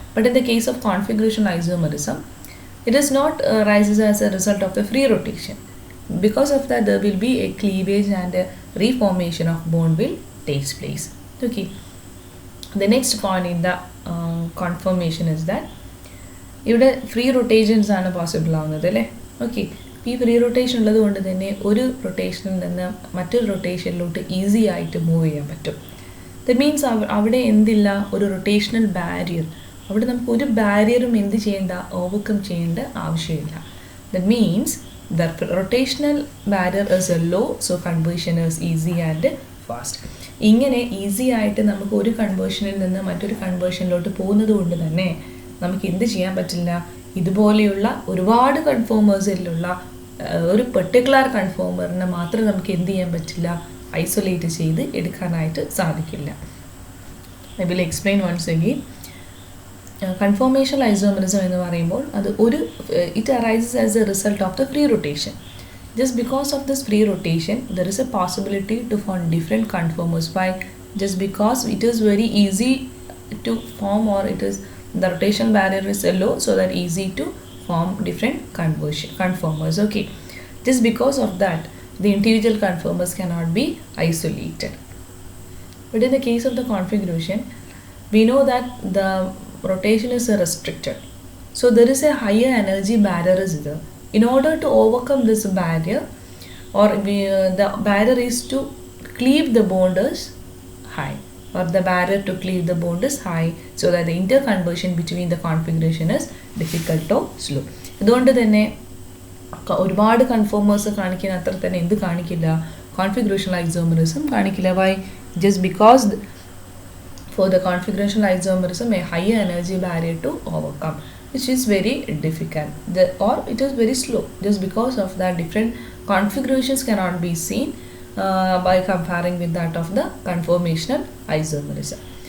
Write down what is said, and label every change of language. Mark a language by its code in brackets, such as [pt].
[en] But in the case of configurational isomerism, it is not arises as a result of the free rotation. Because of that, there will be a cleavage and a reformation of bond will takes place. Okay. The next point in the conformation is that [ml] ഇവിടെ free rotations ആണ് possible ആവുന്നത് അല്ലേ. Okay, ഈ free rotation ഉള്ളത് കൊണ്ട് തന്നെ ഒരു റൊട്ടേഷനിൽ നിന്ന് മറ്റൊരു റൊട്ടേഷനിലോട്ട് ഈസി ആയിട്ട് മൂവ് ചെയ്യാൻ പറ്റും. ദറ്റ് മീൻസ് അവിടെ എന്തില്ല, ഒരു റൊട്ടേഷണൽ ബാരിയർ. അവിടെ നമുക്ക് ഒരു ബാരിയറും എന്ത് ചെയ്യേണ്ട, ഓവർകം ചെയ്യേണ്ട ആവശ്യമില്ല. [en] That means the rotational barrier is low, so conversion is easy and fast. [ml] ഇങ്ങനെ ഈസി ആയിട്ട് നമുക്ക് ഒരു കൺവേർഷനിൽ നിന്ന് മറ്റൊരു കൺവേർഷനിലോട്ട് പോകുന്നത് കൊണ്ട് തന്നെ നമുക്ക് എന്ത് ചെയ്യാൻ പറ്റില്ല, ഇതുപോലെയുള്ള ഒരുപാട് കൺഫോമേഴ്സിലുള്ള ഒരു പെർട്ടിക്കുലർ കൺഫോമറിനെ മാത്രം നമുക്ക് എന്ത് ചെയ്യാൻ പറ്റില്ല, ഐസൊലേറ്റ് ചെയ്ത് എടുക്കാനായിട്ട് സാധിക്കില്ല. [en] I will explain once again. Conformational isomerism [ml] എന്ന് പറയുമ്പോൾ അത് [en] it arises as a result of the free rotation. Just because of this free rotation, there is a possibility to form different conformers. Why? Just because it is very easy to form, or it is the rotational barrier is low, so that easy to form different conformers. Okay, just because of that, the individual conformers cannot be isolated. But in the case of the configuration, we know that the rotation is restricted, so there is a higher energy barrier is there. In order to overcome this barrier, or the barrier is to cleave the bond is high, or the barrier to cleave the bond is high, so that the interconversion between the configuration is difficult or slow. [ml] അതുകൊണ്ട് തന്നെ ഒരുപാട് conformers കാണിക്കുന്ന അത്ര തന്നെ എന്ത് കാണിക്കില്ല, [en] configurational isomerism [ml] കാണിക്കില്ല. [en] Why? Just because for the configurational isomerism, a higher energy barrier to overcome, which is very difficult, or it is very slow. Just because of that, different configurations cannot be seen by comparing with that of the conformational isomerism.